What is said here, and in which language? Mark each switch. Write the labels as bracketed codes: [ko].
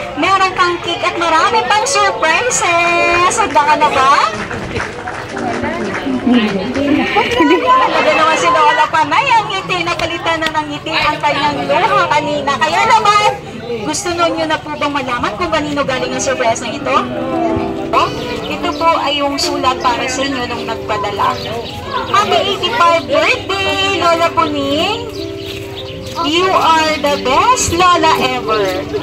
[tl] Meron kang cake at marami pang surprises. Handa ka na ba? Talaga naman si Lola Panay, ang ngiti, napalitan na ng ngiti ang kanyang luha kanina. Kaya naman, gusto nyo na po bang malaman kung kanino galing ang surprise na ito? Ito po ay yung sulat para sa inyo nung nagpadala. [en] Happy 85th birthday, Lola Puning! You are the best Lola ever.